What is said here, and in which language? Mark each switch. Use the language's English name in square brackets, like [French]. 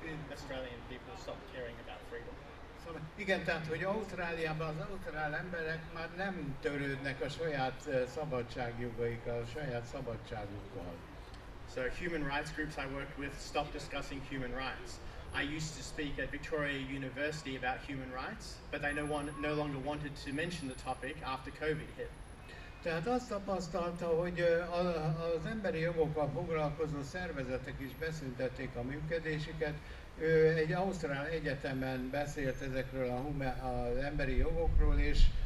[English] Australian people stopped caring about freedom. [Hungarian] igen, tehát hogy Ausztráliában az ausztrál emberek már nem törődnek a saját szabadságjogaikkal, a saját szabadságukkal. [English] So human rights groups I worked with stopped discussing human rights. I used to speak at Victoria University about human rights, but they no longer wanted to mention the topic after COVID hit. [Hungarian] Tehát azt tapasztalta, hogy az emberi jogokkal foglalkozó szervezetek is beszüntették a működésüket. Ő egy ausztrál egyetemen beszélt ezekről az emberi jogokról, és